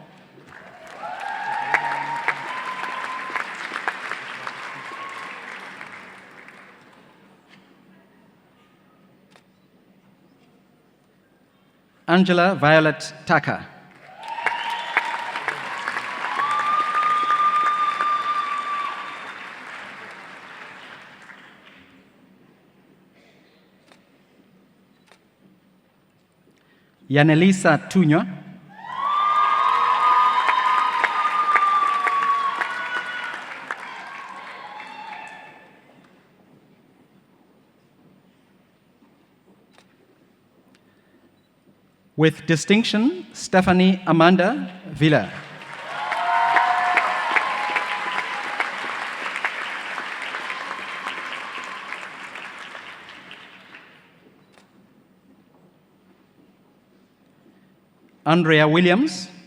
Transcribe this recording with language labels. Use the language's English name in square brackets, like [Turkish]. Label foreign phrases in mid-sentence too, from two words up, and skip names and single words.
[English] Angela Violet Taka. Yanelisa Tuño. With distinction, Stephanie Amanda Villa. Andrea Williams.